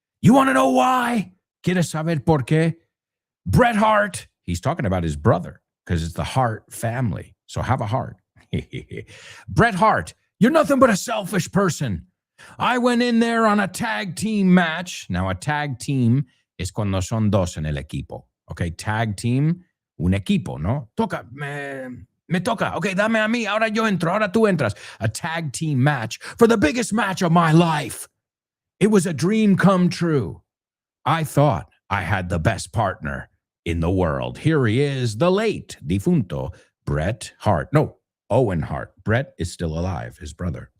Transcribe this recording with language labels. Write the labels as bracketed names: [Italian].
[English] You want to know why? [Spanish] ¿Quieres saber por qué? [English] Bret Hart, he's talking about his brother because it's the Hart family. So have a heart. Bret Hart, you're nothing but a selfish person. I went in there on a tag team match. [Spanish] Now, a tag team es cuando son dos en el equipo. Okay, tag team, un equipo, ¿no? Toca, me toca. Okay, dame a mí. Ahora yo entro. Ahora tú entras. [English] A tag team match for the biggest match of my life. It was a dream come true. I thought I had the best partner in the world. Here he is, the late difunto Bret Hart. No, Owen Hart. Bret is still alive, his brother.